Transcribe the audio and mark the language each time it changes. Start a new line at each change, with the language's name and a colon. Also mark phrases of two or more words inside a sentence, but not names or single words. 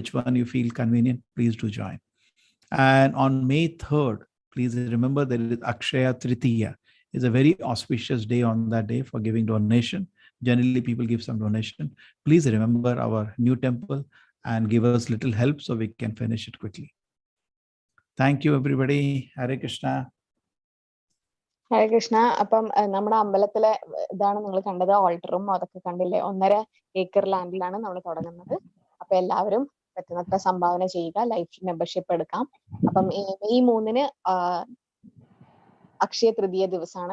English: Which one you feel convenient, please do join. And on May 3rd, please remember there is Akshaya Tritiya. It's a very auspicious day on that day for giving donation. Generally, people give some donation. Please remember our new temple and give us little help so we can finish it quickly. Thank you, everybody. Hare Krishna.
Malayalam: ഹരേ കൃഷ്ണ. അപ്പം നമ്മുടെ അമ്പലത്തിലെ ഇതാണ് നിങ്ങൾ കണ്ടത്, ഓൾട്ടറും അതൊക്കെ കണ്ടില്ലേ. 1.5 ഏക്കർ ലാൻഡിലാണ് നമ്മൾ തുടങ്ങുന്നത്. അപ്പൊ എല്ലാവരും പറ്റുന്നത്ര സംഭാവന ചെയ്യുക,
English: life membership
Malayalam: എടുക്കാം. അപ്പം May 3 അക്ഷയ തൃതീയ ദിവസമാണ്.